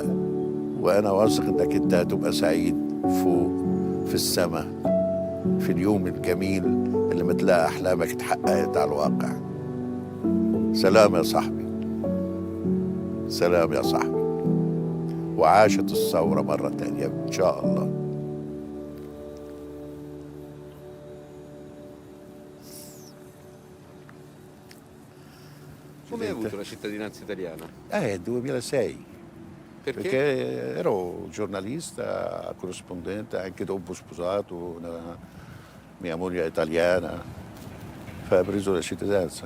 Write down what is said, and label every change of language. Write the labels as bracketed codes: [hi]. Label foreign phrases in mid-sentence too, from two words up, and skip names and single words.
[ar] وأنا واثق إنك أنت هتبقى سعيد فوق في السماء في اليوم الجميل اللي ما تلاقي أحلامك اتحققت على الواقع. سلام يا صاحبي، سلام يا صاحبي، وعاشت الثورة مرة تانية إن شاء الله. [it] Come hai avuto la cittadinanza italiana? 2006. Perché? Ero giornalista, corrispondente, anche dopo sposato mia moglie è italiana, ho preso la cittadinanza.